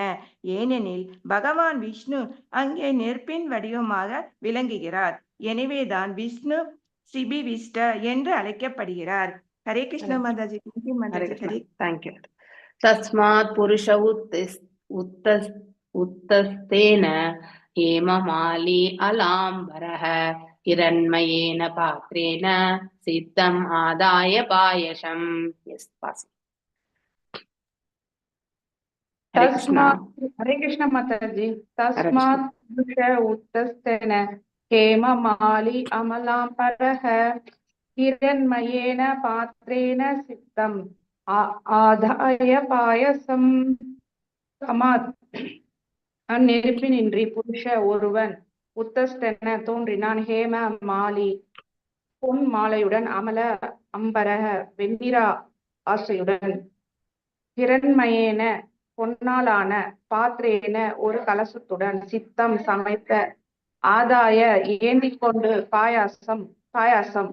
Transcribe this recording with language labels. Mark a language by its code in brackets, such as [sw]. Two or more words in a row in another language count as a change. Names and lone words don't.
[ta] ஏனெனில் பகவான் விஷ்ணு அங்கே நெருப்பின் வடிவமாக விளங்குகிறார். எனவேதான் விஷ்ணு சிபி விஷ்ட என்று அழைக்கப்படுகிறார். [hi] हरे कृष्ण माताजी. [sa] தேங்க்யூ. तस्मात् पुरुष उत्तस्थेन हेममाली अलाम्बरः हिरण्मयेन पात्रेण सिद्धम् आदाय पायसम्. [hi] हरे कृष्ण माताजी। [sa] तस्मात् पुरुष उत्तस्तेन हेममाली अमलाम्बरः हिरण्मयेन पात्रेण सिद्धम् आदाय पायसम्. [ta] அந்நெருப்பினின்றி புருஷ ஒருவன் உத்தஸ்தென தோன்றினான். ஹேம மாலி பொன் மாலையுடன், அமல அம்பரக வெண்ணிற ஆசையுடன், ஹிரண்மயேன பொன்னாலான, பாத்திரேன ஒரு கலசத்துடன், சித்தம் சமைத்த, ஆதாய ஏந்திக் கொண்டு, பாயாசம்.